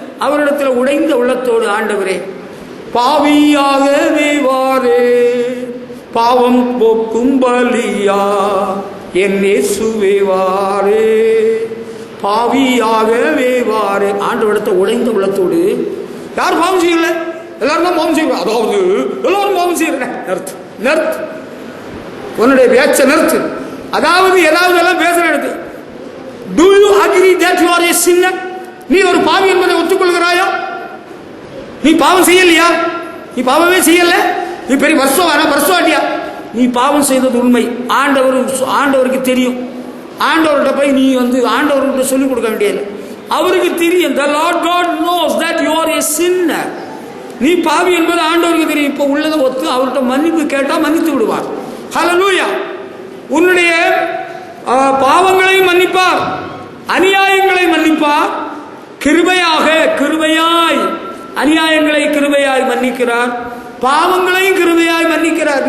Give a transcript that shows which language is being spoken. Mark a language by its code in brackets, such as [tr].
[ta] அவரிடத்தில் உடைந்த உள்ளத்தோடு, ஆண்டவரே பாவியாகவே வாரே, பாவம் போக்கும் பலியா என் இயேசுவே வாரே, பாவியாகவே வாரே. ஆண்டவரிடத்தை உடைந்த உள்ளத்தோடு. யார் பாவம் செய்யல? எல்லாரும் தான் பாவம் செய்வாங்க. அதாவது எல்லாரும் பாவம் செய்யறேன். நிறுத்து நிறுத்து, உன்னுடைய பேச்ச நிறுத்து. அதாவது ஏதாவது எல்லாம் பேசுற எடுத்து. [en] Do you agree that you are a sinner? [ta] நீ ஒரு பாவி என்பதை ஒத்துக்கொள்கிறாயா? நீ பாவம் செய்யலையா? நீ பாவமே செய்யல. நீ பெரிய வருஷவாட்டியா? நீ பாவம் செய்தது உண்மை. ஆண்டவருக்கு தெரியும். ஆண்டவர்கிட்ட போய் நீ ஆண்டவர்கிட்ட சொல்லிக் கொடுக்க வேண்டியது. அவருக்கு தெரியும். [en] The Lord God knows that you are a sinner. [ta] நீ பாவி என்பது ஆண்டவருக்கு தெரியும். இப்ப உள்ளதை ஒத்து அவர்கிட்ட மன்னிப்பு கேட்டா மன்னித்து விடுவார். ஹல்லேலூயா. உன்னுடைய பாவங்களை மன்னிப்பார், அநியாயங்களை மன்னிப்பார். கிருபையாய் அநியாயங்களை கிருபையாய் மன்னிக்கிறார், பாவங்களையும் கிருபையாய் மன்னிக்கிறார்.